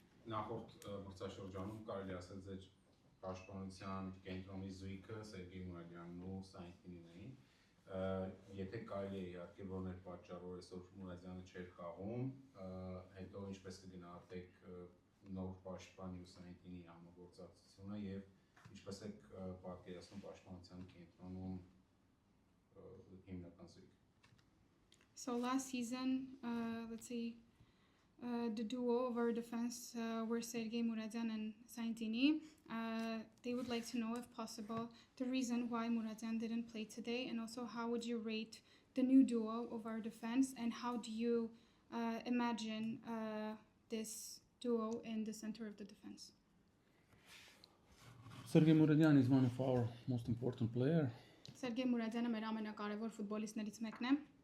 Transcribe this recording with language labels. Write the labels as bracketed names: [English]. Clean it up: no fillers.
[Armenian] Նախորդ մրցաշրջանում կարելի ասել ձեր պաշտպանության կենտրոնի զույգը Սերգեյ Մուրադյանն ու Սայնտինին էին։ Եթե կարելի է իհարկե որներ պատճառով այսօր Մուրադյանը չէր խաղում, հետո ինչպես կգնահատեք նոր պաշտպանի ու Սայնտինի համագործակցությունը եւ ինչպես եք պատկերացնում պաշտպանության կենտրոնում հիմնական զույգը։ [English] So last season, let's say the duo of our defense were Sergei Muradyan and Saintini. They would like to know, if possible, the reason why Muradyan didn't play today, and also how would you rate the new duo of our defense, and how do you imagine this duo in the center of the defense? Sergei Muradyan is one of our most important players. [Armenian] Sergei Muradyանը մեր ամենակարևոր ֆուտբոլիստներից մեկն է։